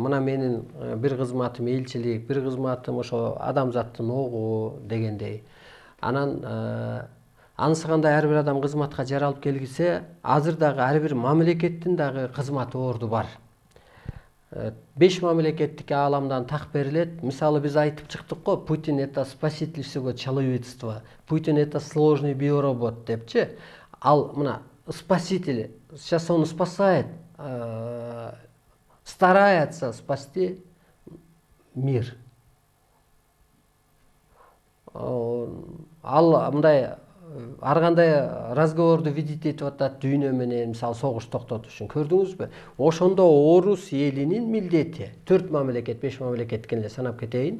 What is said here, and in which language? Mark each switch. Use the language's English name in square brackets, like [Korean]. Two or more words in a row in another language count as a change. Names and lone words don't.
[Kyrgyz] Мына менин бир кызматым элчилик, бир кызматым ошо адамзаттын огу дегендей. Анан анысы кандай ар бир адам кызматка жаралып келгисе, азыр дагы ар бир мамлекеттин дагы кызматы орду бар. 5 мамлекеттик ааламдан так берилет. Мисалы биз айтып чыктык го, Путин [Russian] это спаситель всего человечества. Путин это сложный биоробот [Kyrgyz] депчи. Ал мына [Russian] спаситель, сейчас он спасает, старается спасти мир. [Kyrgyz] Ал мындай ар кандай [Russian] разговорду видеть [Kyrgyz] этип атат дүйнө менен, мисалы согуш токтотуш үчүн. Көрдүңүзбү? Ошондо орус элинин милдети, 4 мамлекет, 5 мамлекет эле санап кетейин.